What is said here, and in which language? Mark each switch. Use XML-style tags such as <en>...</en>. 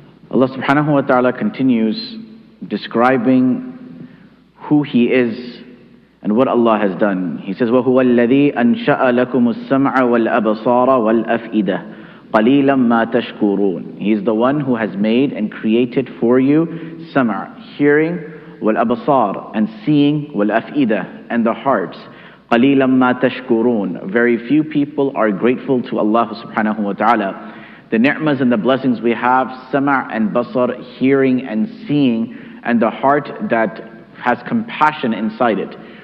<en>Allah subhanahu wa ta'ala continues describing who He is and what Allah has done. He says,</en> <ar>وَهُوَ الَّذِي أَنْشَأَ لَكُمُ السَّمْعَ وَالْأَبْصَارَ وَالْأَفْئِدَةَ قَلِيلًا مَا تَشْكُرُونَ.</ar> <en>He is the one who has made and created for you sam'a, hearing, wal-abasar, and seeing, wal-af'idah, and the hearts.</en> <ar>قَلِيلًا مَا تَشْكُرُونَ.</ar> <en>Very few people are grateful to Allah subhanahu wa ta'ala. The ni'mas and the blessings we have, sama' and basar, hearing and seeing, and the heart that has compassion inside it.</en>